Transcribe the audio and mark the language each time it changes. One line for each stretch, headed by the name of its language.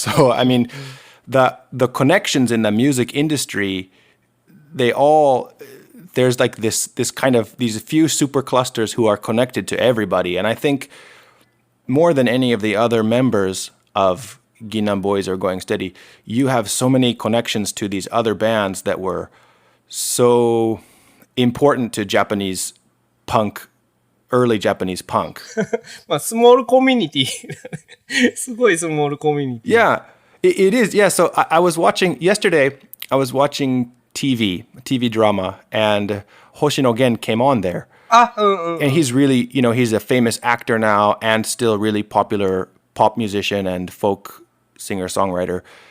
English: So, I mean, the connections in the music industry, there's like this kind of, these few super clusters who are connected to everybody. And I think more than any of the other members of Nang Boyz or Going Steady, you have so many connections to these other bands that were so important to Japanese punk, early Japanese punk.
Japanese: まあ、スモールコミュニティ。すごいスモールコミュニティ。
English: Yeah, it is. Yeah, so I was watching, yesterday, I was watching TV drama, and Hoshino Gen came on there. あ、うんうん。 And he's really, he's a famous actor now and still really popular pop musician and folk singer-songwriter.